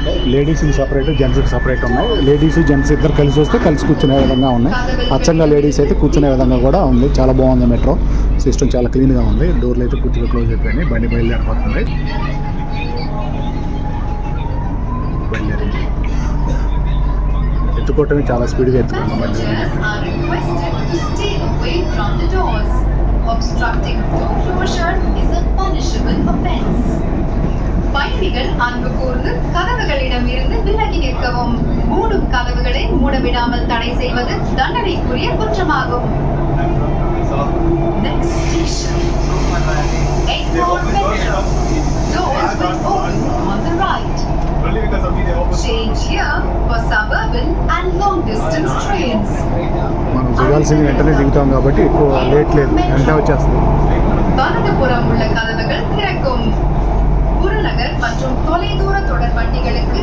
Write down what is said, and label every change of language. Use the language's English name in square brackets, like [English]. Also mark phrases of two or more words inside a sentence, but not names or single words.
[Telugu] లేడీస్కి సపరేట్, జెంట్స్కి సపరేట్ ఉన్నాయి. [English] ladies gents [Telugu] ఇద్దరు కలిసి వస్తే కలిసి కూర్చునే విధంగా ఉన్నాయి. అచ్చంగా లేడీస్ అయితే కూర్చునే విధంగా కూడా ఉంది. చాలా బాగుంది [English] metro system, [Telugu] చాలా క్లీన్గా ఉంది. డోర్లు అయితే పూర్తిగా క్లోజ్ అయిపోయినాయి. బండి బయలుదేరిపోతుంది. ఎత్తుకోవటమే చాలా స్పీడ్గా ఎత్తుకుంటాం బండి. [Tamil] பயணிகள் அன்பு கூர்ந்து கதவுகளிடமிருந்து விலகி நிற்கவும். மூடும் கதவுகளை மூடவிடாமல் தடை செய்வது தண்டனைக்குரிய குற்றமாகும். [English] Next station, Egmore Metro. Doors will open on the right. Change here for suburban and long distance trains. [Telugu] మనం దిగాల్సింది వెంటనే దిగుతాం కాబట్టి ఎక్కువ లేట్ లేదు, వెంటనే వచ్చేస్తుంది. [Tamil] வலதுபுறம் உள்ள கதவுகள் திறக்கும். புறநகர் மற்றும் தொலைதூர தொடர் வண்டிகளுக்கு